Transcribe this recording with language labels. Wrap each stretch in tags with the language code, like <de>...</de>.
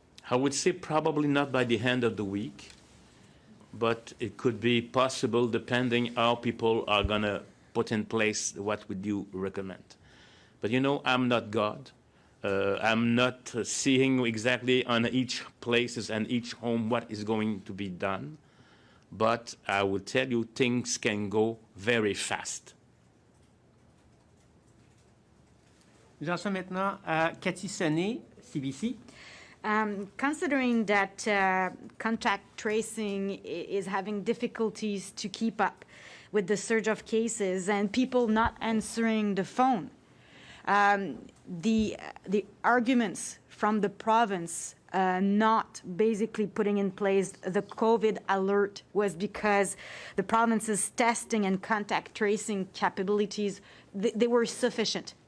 <en>I would say probably not by the end of the week, but it could be possible depending how people are going to put in place what would you recommend. But you know, I'm not God. I'm not seeing exactly on each places and each home what is going to be done. But I will tell you, things can go very fast.</en> <fr>Nous en sommes maintenant à Cathy Sonnet, CBC.</fr> <en>Considering that contact tracing is having difficulties to keep up with the surge of cases and people not answering the phone, the arguments from the province not basically putting in place the COVID alert was because the province's testing and contact tracing capabilities, they were sufficient.</en>